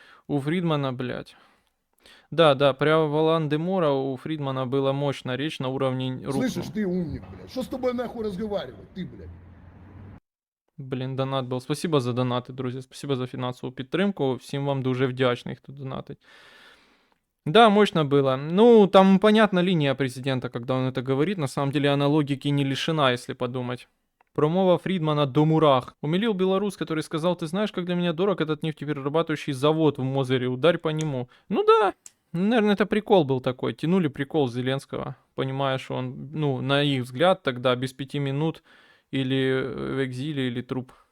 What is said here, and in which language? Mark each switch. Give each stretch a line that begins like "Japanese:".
Russian: У Фридмана, блядь. Да, про Волан-де-Мора у Фридмана была мощная речь на уровне рук. Слышишь, ты умник, блядь. Что с тобой нахуй разговаривать, ты, блядь?
Ukrainian: Блін, донат був. Спасибо за донати, друзі. Спасибо за фінансову підтримку. Всім вам дуже вдячний, хто донатить.
Russian: Да, мощно было. Ну, там понятна линия президента, когда он это говорит. На самом деле она логики не лишена, если подумать.
Ukrainian: Промова Фридмана до мурах.
Russian: Умилил белорус, который сказал: ты знаешь, как для меня дорог этот нефтеперерабатывающий завод в Мозыре, ударь по нему. Ну да, Ну, наверное, это прикол был такой. Тянули прикол Зеленского, понимая, что он, ну, на их взгляд тогда без 5 минут или в экзиле, или труп.